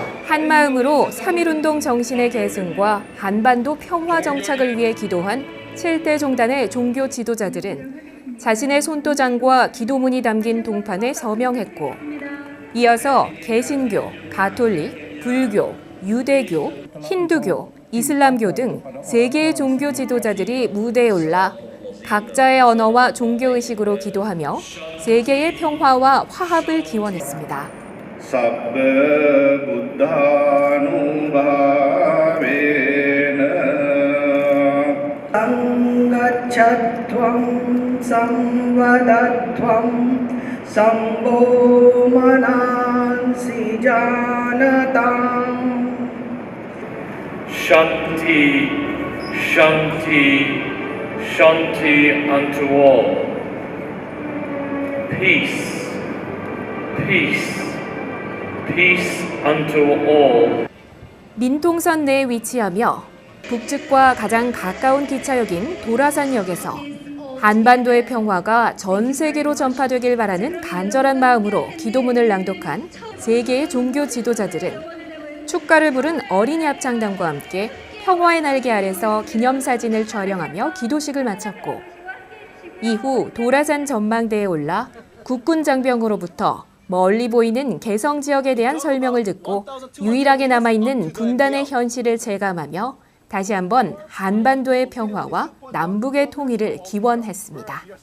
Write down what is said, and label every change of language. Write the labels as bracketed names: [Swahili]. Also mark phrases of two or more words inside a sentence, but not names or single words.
[Korean] 한마음으로 3.1운동 정신의 계승과 한반도 평화 정착을 위해 기도한 7대 종단의 종교 지도자들은 자신의 손도장과 기도문이 담긴 동판에 서명했고, 이어서 개신교, 가톨릭, 불교, 유대교, 힌두교, 이슬람교 등 세 개의 종교 지도자들이 무대에 올라 각자의 언어와 종교의식으로 기도하며 세계의 평화와 화합을 기원했습니다. [Pali] Sabbe buddhanubhavena Sangachatvam samvadatvam Sambho manansi janatam [Sanskrit] Shanti, Shanti, Shanti [English] unto all. Peace, peace, peace unto all. [Korean] 민통선 내에 위치하며 북측과 가장 가까운 기차역인 도라산역에서 한반도의 평화가 전 세계로 전파되길 바라는 간절한 마음으로 기도문을 낭독한 세 개의 종교 지도자들은 축가를 부른 어린이 합창단과 함께 평화의 날개 아래서 기념사진을 촬영하며 기도식을 마쳤고, 이후 도라산 전망대에 올라 국군 장병으로부터 멀리 보이는 개성 지역에 대한 설명을 듣고 유일하게 남아있는 분단의 현실을 체감하며 다시 한번 한반도의 평화와 남북의 통일을 기원했습니다.